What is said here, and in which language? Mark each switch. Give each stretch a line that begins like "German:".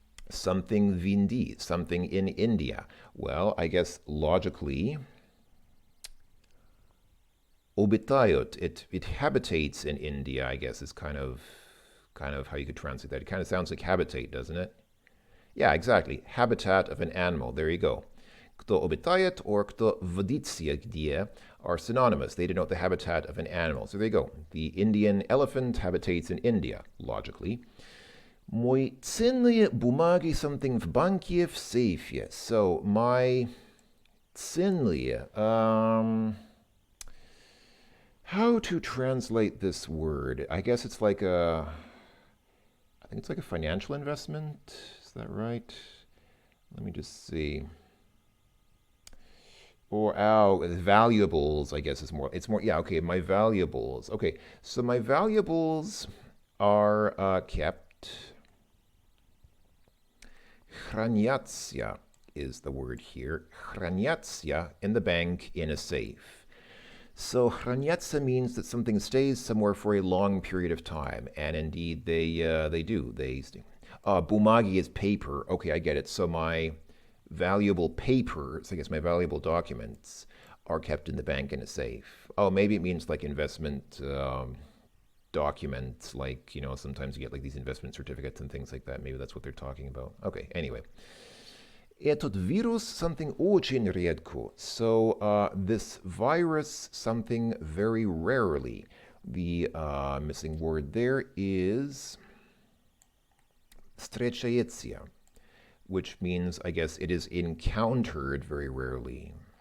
English: Something в Индии, something in India. Well, I guess logically, обитают, it habitates in India, I guess is kind of how you could translate that. It kind of sounds like habitate, doesn't it? Yeah, exactly. Habitat of an animal. There you go.
Russian: Кто обитает or кто водится где
English: are synonymous. They denote the habitat of an animal. So there you go. The Indian elephant habitates in India, logically.
Russian: Мои ценные бумаги, something в банке, в сейфе.
English: So, my ценные, how to translate this word? I guess it's like I think it's like a financial investment. Is that right? Let me just see. Or valuables, I guess is more. It's more. Yeah, okay. My valuables. Okay, so my valuables are kept. Хранятся is the word here. Хранятся in the bank in a safe. So хранятся means that something stays somewhere for a long period of time, and indeed they do. Bumagi is paper. Okay, I get it. So my valuable papers, I guess my valuable documents, are kept in the bank in a safe. Oh, maybe it means like investment documents, like, you know, sometimes you get like these investment certificates and things like that. Maybe that's what they're talking about. Okay, anyway.
Russian: Этот вирус something очень редко.
English: So this virus something very rarely. The missing word there is встречается, which means, I guess, it is encountered very rarely.